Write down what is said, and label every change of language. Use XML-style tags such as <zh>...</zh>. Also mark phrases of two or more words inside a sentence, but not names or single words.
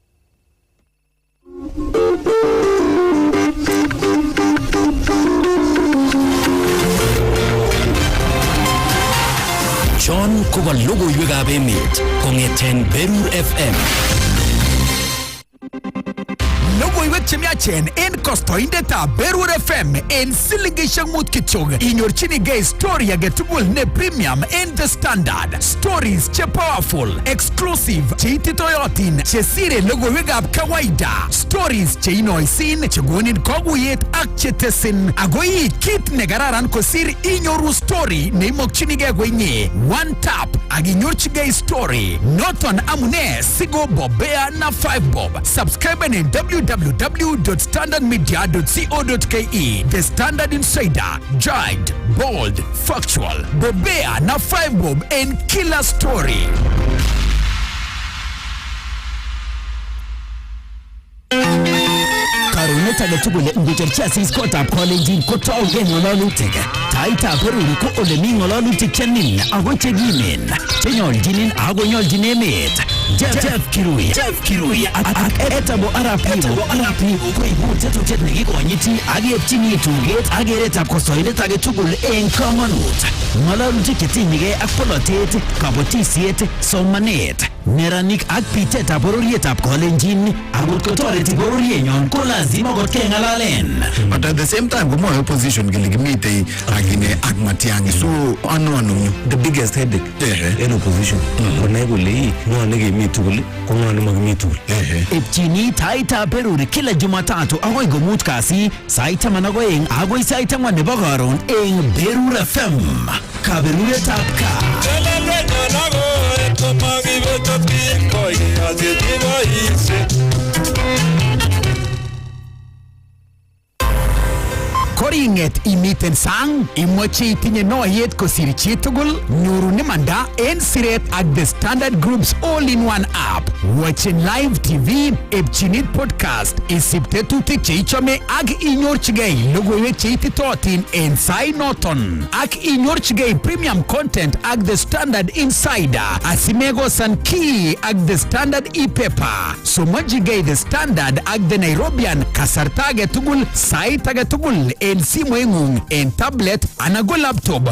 <kln>John koba logoiwekab emet kong'eten Berur FM. Logoiwek chemiachen en kostoindetab Berur FM en silingishek mut kityok. Inyorchinigei story agetugul ne premium en The Standard.</kln> <en>Stories che powerful, exclusive,</en> <kln>che ititoyotin, che sire logoiwekab kawaida. Stories che inoisin, che gonin koguyet ak che tesin. Agoi kit ne kararan kosir inyoru story ne imokchinigei kwenye.</kln> <en>One tap</en> <kln>ak inyorchigei story. Noton amune sigo bobea na 5 bob.</kln> <en>Subscribe en www.standardmedia.co.ke. The Standard Insider, Giant, Bold, Factual, Bobea na 5 bob and killer story.</en> <kln>Karunet agetugul ngicherchi asiskotab Kalenjin kotau ng'ololutik. Taaitab Berur ko ole mi ng'ololutik chenin ako chekimen chenyoljinin ako nyoljin emet. Jeff Kirui ak etabo Arap ko ibu tetutiet nekikonyiti ak yepchini tuget ak keretab kosoidet agetugul eng komonut. Ng'ololutik chetinyegei ak polotet, kabotisiet, somanet, neranik ak pitetab bororietab Kalenjin akot kotoreti bororienyon ko lazima kot kengalalen.</kln> <en>But at the same time,</en> <kln>kumo opposition giligimite agine ak Matiang'i. So ano</kln> <en>the biggest headache in opposition.</en> <kln>Konai kole ngo nekemi tugul ko ngo nemagemi tugul. Epchini Taaitab Berur kila Jumatatu agoi komut kasi sait 12 agoi sait 4 nebo karon eng Berur FM. Kaberuretab ka. Koringet imiten sang, imache itinye noyet kosir chitugul, nyoru nemanda en siret ak The Standard Group's</kln> <en>all-in-one app. Watching live TV,</en> <kln>epchinit podcast, isip tetutik cheichome ak inyorchigei logoiwek cheititotin en sai noton. Ak inyorchigei</kln> <en>premium content</en> <kln>ak The Standard Insider, asimegosan ki ak The Standard e-paper. Somajigei The Standard ak The Nairobian kasarta age tugul, sait age tugul en simoingung, en tablet ana go laptop.</kln>